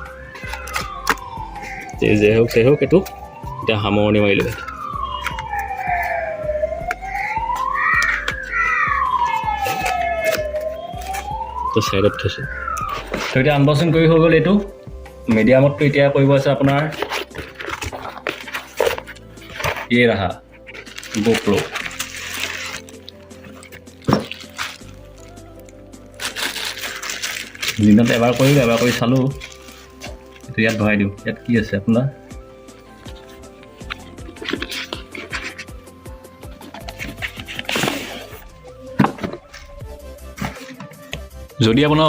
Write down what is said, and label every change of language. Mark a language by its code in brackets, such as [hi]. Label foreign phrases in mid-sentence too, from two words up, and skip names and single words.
[as] এইটো এতিয়া সামৰণি মাৰিলোঁ তো চাইডত থৈছোঁ তো এতিয়া আনবক্সিং কৰি হৈ গ'ল এইটো মিডিয়ামতটো এতিয়া কৰিব আছে আপোনাৰ [hi] ये रहा GoPro [as] দিনত এবাৰ কৰি চালোঁ এইটো ইয়াত ভৰাই দিওঁ ইয়াত কি আছে আপোনাৰ যদি আপোনাৰ